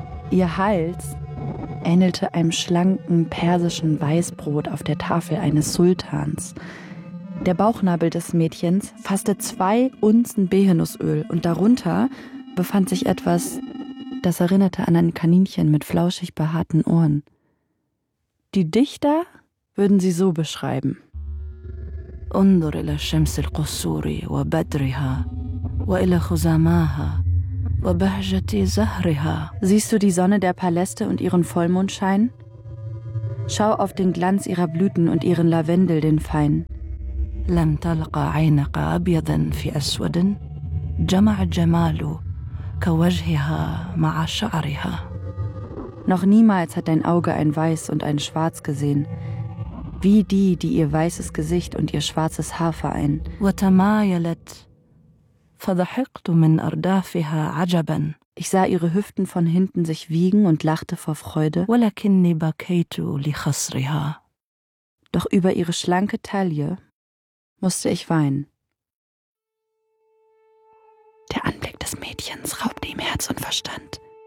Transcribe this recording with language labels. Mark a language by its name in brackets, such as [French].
[German] Ihr Hals ähnelte einem schlanken persischen Weißbrot auf der Tafel eines Sultans. Der Bauchnabel des Mädchens fasste 2 Unzen Behenussöl und darunter befand sich etwas, das erinnerte an ein Kaninchen mit flauschig behaarten Ohren. Die Dichter würden sie so beschreiben. [Arabic] انظر الى شمس القصور وبدرها والى خزاماها وبهجة زهرها. [German] Siehst du die Sonne der Paläste und ihren Vollmondschein? Schau auf den Glanz ihrer Blüten und ihren Lavendel, den Fein. [Arabic] لم تلقى عينك ابيضا في اسود جمع جماله كوجهها مع شعرها. [German] Noch niemals hat dein Auge ein Weiß und ein Schwarz gesehen, wie die, die ihr weißes Gesicht und ihr schwarzes Haar vereinen. [Arabic] وتمايلت فضحكت من أردافها عجبا. [German] Ich sah ihre Hüften von hinten sich wiegen und lachte vor Freude. [Arabic] ولكني بكيت لخصرها. [German] Doch über ihre schlanke Taille musste ich weinen. Der Anblick des Mädchens raubte ihm Herz und Verstand.